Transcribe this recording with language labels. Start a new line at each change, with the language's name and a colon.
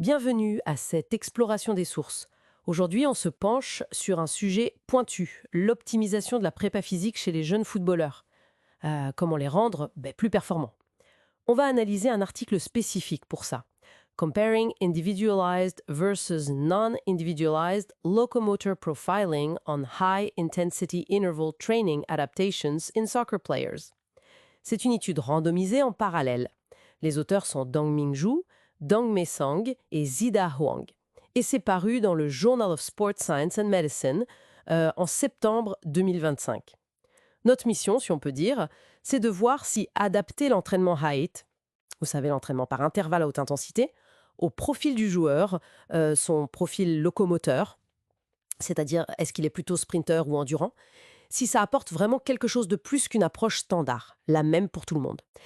French: Bienvenue à cette exploration des sources. Aujourd'hui, on se penche sur un sujet pointu, l'optimisation de la prépa physique chez les jeunes footballeurs. Comment les rendre plus performants. On va analyser un article spécifique pour ça.
English: Comparing individualized versus non-individualized locomotor profiling on high-intensity interval training adaptations in soccer players.
French: C'est une étude randomisée en parallèle. Les auteurs sont Dong-Ming Zhu, Dong-Mei Song et Zida Huang. Et c'est paru dans le Journal of Sport Science and Medicine en septembre 2025. Notre mission, si on peut dire, c'est de voir si adapter l'entraînement HIIT, vous savez l'entraînement par intervalle à haute intensité, au profil du joueur, son profil locomoteur, c'est-à-dire est-ce qu'il est plutôt sprinter ou endurant, si ça apporte vraiment quelque chose de plus qu'une approche standard, la même pour tout le monde.